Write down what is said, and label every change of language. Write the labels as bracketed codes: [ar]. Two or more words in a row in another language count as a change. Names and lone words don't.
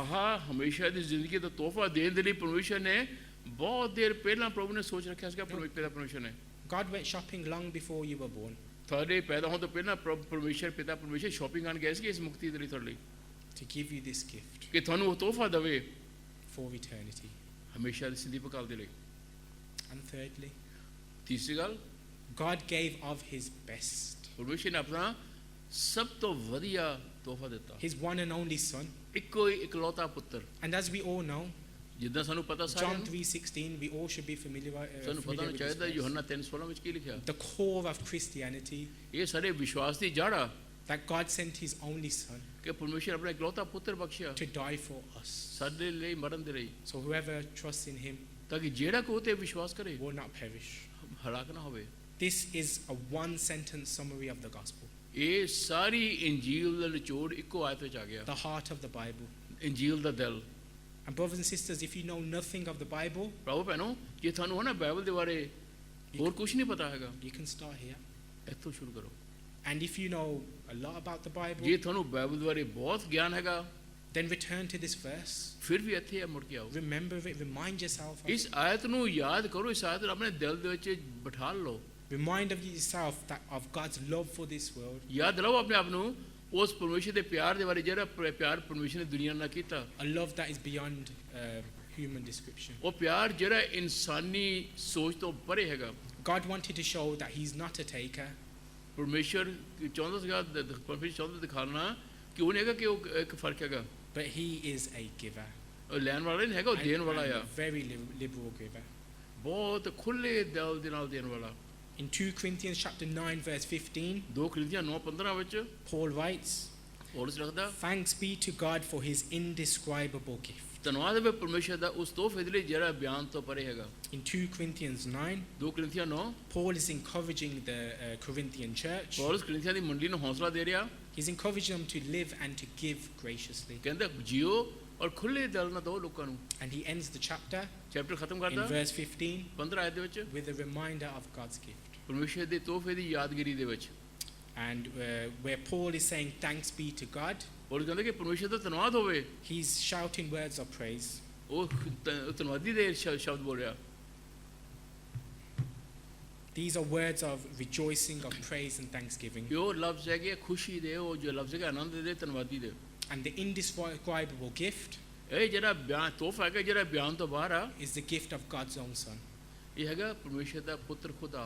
[pa] ਆਹ ਹਮੇਸ਼ਾ ਦੀ ਜ਼ਿੰਦਗੀ ਦਾ ਤੋਹਫਾ ਦੇਣ ਦੇ ਲਈ ਪਰਮੇਸ਼ਵਰ ਨੇ ਬਹੁਤ ਦੇਰ ਪਹਿਲਾਂ ਪ੍ਰਭੂ ਨੇ ਸੋਚ ਰੱਖਿਆ ਸੀਗਾ ਪਰਮੇਸ਼ਵਰ ਨੇ [en] God went shopping long before you were born [pa] ਤੁਹਾਡੇ ਪੈਦਾ ਹੋਣ ਤੋਂ ਪਹਿਲਾਂ ਪਰਮੇਸ਼ਵਰ ਸ਼ਾਪਿੰਗ ਕਰਨ ਗਏ ਸੀ ਇਸ ਮੁਕਤੀ ਦੇ ਲਈ ਤੁਹਾਡੇ ਲਈ [en] to give you this gift [pa] ਕਿ ਤੁਹਾਨੂੰ ਉਹ ਤੋਹਫਾ ਦੇਵੇ [en] for eternity. [pa] ਹਮੇਸ਼ਾ ਦੀ ਜ਼ਿੰਦਗੀ ਪਕਾਲ ਦੇ ਲਈ [en] And thirdly, [pa] ਤੀਸਰੀ ਗੱਲ [en] God gave of his best. [pa] ਪਰਮੇਸ਼ਵਰ ਨੇ ਆਪਣਾ ਸਭ ਤੋਂ ਵਧੀਆ ਤੋਹਫਾ ਦਿੱਤਾ [en] His one and only son. [pa] ਇੱਕੋ ਹੀ ਇਕਲੌਤਾ ਪੁੱਤਰ [en] And as we all know, [pa] ਜਿੱਦਾਂ ਸਾਨੂੰ ਪਤਾ ਸਾਰਿਆਂ [en] John [pa] ਨੂੰ [en] 3:16, we all should be familiar [pa] ਸਾਨੂੰ ਪਤਾ ਹੋਣਾ [en] with [pa] ਚਾਹੀਦਾ [en] this verse. [pa] ਯੋਹੰਨਾ 3:16 ਵਿੱਚ ਕੀ ਲਿਖਿਆ [en] The core of Christianity, [pa] ਇਹ ਸਾਡੇ ਵਿਸ਼ਵਾਸ ਦੀ ਜੜ ਆ [en] that God sent his only son [pa] ਕਿ ਪਰਮੇਸ਼ਵਰ ਆਪਣਾ ਇਕਲੌਤਾ ਪੁੱਤਰ ਬਖਸ਼ਿਆ [en] to die for us. [pa] ਸਾਡੇ ਲਈ ਮਰਨ ਦੇ ਲਈ [en] So whoever trusts in him [pa] ਤਾਂ ਕਿ ਜਿਹੜਾ ਕੋਈ ਤੇ ਵਿਸ਼ਵਾਸ ਕਰੇ [en] will not perish. [pa] ਹਲਾਕ ਨਾ ਹੋਵੇ [en] This is a one sentence summary of the gospel, [pa] ਇਹ ਸਾਰੀ ਇੰਜੀਲ ਦਾ ਨਿਚੋੜ ਇੱਕੋ ਆਇਤ ਵਿੱਚ ਆ ਗਿਆ [en] the heart of the Bible. [pa] ਇੰਜੀਲ ਦਾ ਦਿਲ [en] And brothers and sisters, if you know nothing of the Bible, [pa] ਭਰਾਵੋ ਭੈਣੋ ਜੇ ਤੁਹਾਨੂੰ ਨਾ ਬਾਈਬਲ ਦੇ ਬਾਰੇ ਹੋਰ ਕੁਝ ਨਹੀਂ ਪਤਾ ਹੈਗਾ [en] you can start here. [pa] ਇੱਥੋਂ ਸ਼ੁਰੂ ਕਰੋ [en] And if you know a lot about the Bible, [pa] ਜੇ ਤੁਹਾਨੂੰ ਬਾਈਬਲ ਦੇ ਬਾਰੇ ਬਹੁਤ ਗਿਆਨ ਹੈਗਾ [en] then return to this verse. [pa] ਫਿਰ ਵੀ ਇੱਥੇ ਮੁੜ ਕੇ ਆਓ [en] Remember it, remind yourself of [pa] ਇਸ [en] it. [pa] ਆਇਤ ਨੂੰ ਯਾਦ ਕਰੋ ਇਸ ਆਇਤ ਨੂੰ ਆਪਣੇ ਦਿਲ ਦੇ ਵਿੱਚ ਬਿਠਾ ਲਓ [en] Remind of yourself that of God's love for this world, [pa] ਯਾਦ ਦਿਲਾਓ ਆਪਣੇ ਆਪ ਨੂੰ ਉਸ ਪਰਮੇਸ਼ਰ ਦੇ ਪਿਆਰ ਦੇ ਬਾਰੇ ਜਿਹੜਾ ਪਿਆਰ ਪਰਮੇਸ਼ਰ ਨੇ ਦੁਨੀਆ ਨਾਲ ਕੀਤਾ [en] a love that is beyond human description. [pa] ਉਹ ਪਿਆਰ ਜਿਹੜਾ ਇਨਸਾਨੀ ਸੋਚ ਤੋਂ ਪਰੇ ਹੈਗਾ [en] God wanted to show that he's not a taker, [pa] ਪਰਮੇਸ਼ਰ ਚਾਹੁੰਦਾ ਸੀਗਾ ਪਰਮੇਸ਼ਰ ਚਾਹੁੰਦਾ ਦਿਖਾਉਣਾ ਕਿ ਉਹ ਨਹੀਂ ਹੈਗਾ ਕਿ ਉਹ ਇੱਕ ਫਰਕ ਹੈਗਾ [en] but he is a giver. [pa] ਉਹ ਲੈਣ ਵਾਲਾ ਨਹੀਂ ਹੈਗਾ ਉਹ ਦੇਣ ਵਾਲਾ [en] And [pa] ਆ [en] a very liberal giver. [pa] ਬਹੁਤ ਖੁੱਲੇ ਦਿਲ ਦੇ ਨਾਲ ਦੇਣ ਵਾਲਾ [en] In 2 Corinthians chapter 9 verse 15, [pa] 2 Corinthians 9:15 ਵਿੱਚ [en] Paul writes, [pa] ਪੌਲਸ ਲਿਖਦਾ [en] Thanks be to God for his indescribable gift. [pa] ਧੰਨਵਾਦ ਹੈ ਪਰਮੇਸ਼ਰ ਦਾ ਉਸ ਤੋਹਫੇ ਦੇ ਲਈ ਜਿਹੜਾ ਬਿਆਨ ਤੋਂ ਪਰੇ ਹੈਗਾ [en] In 2 Corinthians 9, [pa] 2 Corinthians 9 [en] Paul is encouraging the Corinthian church. [pa] ਪੌਲਸ ਕਰੰਥੀਆਂ ਦੀ ਮੰਡਲੀ ਨੂੰ ਹੌਸਲਾ ਦੇ ਰਿਹਾ [en] He's encouraging them to live and to give graciously. [pa] ਕਹਿੰਦਾ ਜੀਓ ਔਰ ਖੁੱਲੇ ਦਿਲ ਨਾਲ ਦੋ ਲੋਕਾਂ ਨੂੰ [en] And he ends the chapter [pa] ਚੈਪਟਰ ਖਤਮ [en] in [pa] ਕਰਦਾ [en] verse 15 [pa] 15 ਆਇਤ ਦੇ ਵਿੱਚ [en] with a reminder of God's gift. [pa] ਪਰਮੇਸ਼ਰ ਦੇ ਤੋਹਫੇ ਦੀ ਯਾਦਗਿਰੀ ਦੇ ਵਿੱਚ [en] And where Paul is saying thanks be to God, [pa] ਪੌਲਸ ਕਹਿੰਦਾ ਕਿ ਪਰਮੇਸ਼ਰ ਦਾ ਧੰਨਵਾਦ ਹੋਵੇ [en] he's shouting words of praise. [pa] ਉਹ ਧੰਨਵਾਦੀ ਦੇ ਸ਼ਬਦ ਬੋਲ ਰਿਹਾ [en] These are words of rejoicing, of praise and thanksgiving. [pa] ਇਹ ਉਹ ਲਫ਼ਜ਼ ਹੈਗੇ ਖੁਸ਼ੀ ਦੇ, ਉਹ ਜੋ ਲਫ਼ਜ਼ ਹੈਗਾ ਆਨੰਦ ਦੇ, ਧੰਨਵਾਦੀ ਦੇ। [en] And the indescribable gift [pa] ਇਹ ਜਿਹੜਾ ਬਿਆਨ ਤੋਹਫਾ ਹੈਗਾ, ਜਿਹੜਾ ਬਿਆਨ ਤੋਂ ਬਾਹਰ ਆ, [en] is the gift of God's own Son. [pa] ਇਹ ਹੈਗਾ ਪਰਮੇਸ਼ਰ ਦਾ ਪੁੱਤਰ ਖੁਦ ਆਪ।